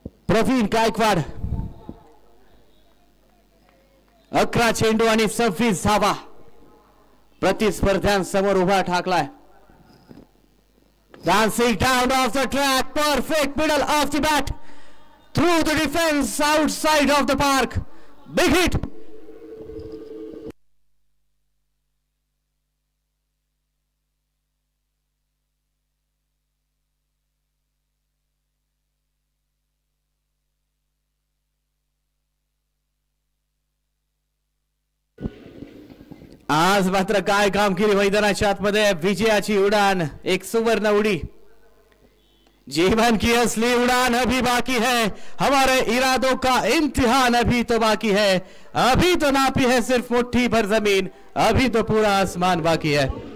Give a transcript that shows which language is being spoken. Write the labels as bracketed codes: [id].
[mr] प्रवीण गायकवाड 11 चेंडू आणि 26 धावा प्रतिस्पर्ध्यांसमोर उभा ठाकलाय. [en] Dancing down off the track, perfect middle of the bat, through the defense, outside of the park, big hit. [mr] आज मात्र काय कामगिरी मैदानाच्या आतमध्ये. विजयाची उडान, एक सुवर्ण उडी. [hi] जीवन की असली उड़ान अभी बाकी है, हमारे इरादों का इम्तिहान अभी तो बाकी है. अभी तो नापी है सिर्फ मुट्ठी भर जमीन, अभी तो पूरा आसमान बाकी है.